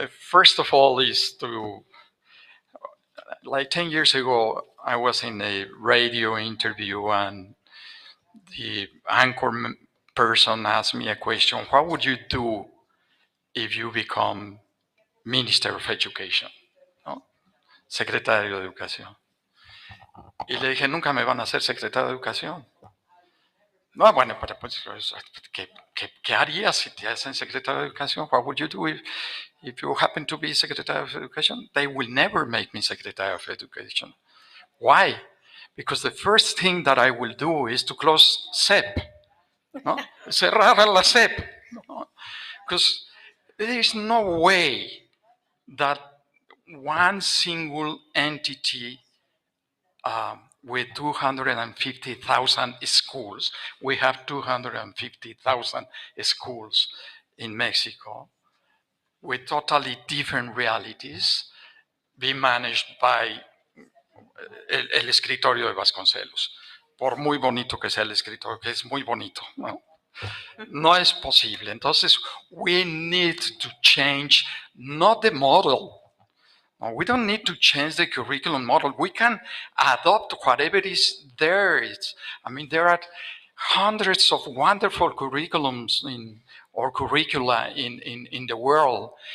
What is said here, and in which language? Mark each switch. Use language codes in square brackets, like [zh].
[en] First of all, is to, like 10 years ago, I was in a radio interview and the anchor person asked me a question: what would you do if you become Minister of Education? [es] ¿No? Secretario de Educación. Y le dije, nunca me van a hacer secretario de Educación. No, bueno, pero pues, ¿qué harías si te hacen secretario de Educación? [en] What would you do if you happen to be Secretary of Education? They will never make me Secretary of Education. Why? Because the first thing that I will do is to close CEP. [es] ¿No? Cerrar la CEP. ¿No? [en] Because there is no way that one single entity with 250,000 schools, we have 250,000 schools in Mexico, with totally different realities, be managed by [es] el escritorio de Vasconcelos. por muy bonito que sea el escrito, que es muy bonito, ¿no? No es posible. Entonces, [en] we need to change, not the model. No, we don't need to change the curriculum model. We can adopt whatever is there. There are hundreds of wonderful curriculums or curricula in the world.